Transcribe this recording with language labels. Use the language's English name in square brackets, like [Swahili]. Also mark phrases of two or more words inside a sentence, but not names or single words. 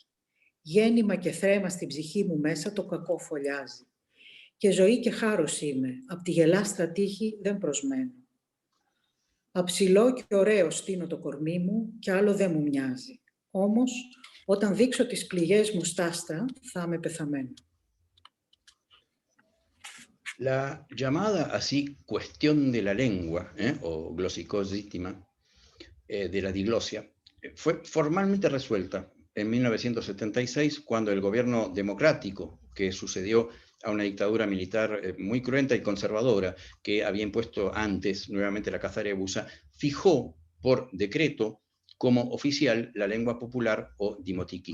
[Greek] Γέννημα και θρέμα στην ψυχή μου μέσα το κακό φωλιάζει. Και ζωή και χάρος είμαι, απ' τη γελάστρα τύχη δεν προσμένω. Αψηλό και ωραίο στείνω το κορμί μου κι άλλο δεν μου μοιάζει. Όμως, όταν δείξω τις πληγές μου στάστα, θα είμαι πεθαμένο. [Spanish] La llamada así cuestión de la lengua, o glosicóstima, de la diglosia, fue formalmente resuelta en 1976, cuando el gobierno democrático que sucedió a una dictadura militar muy cruenta y conservadora que había impuesto antes nuevamente la cazarebusa, fijó por decreto como oficial la lengua popular o dimotiquí.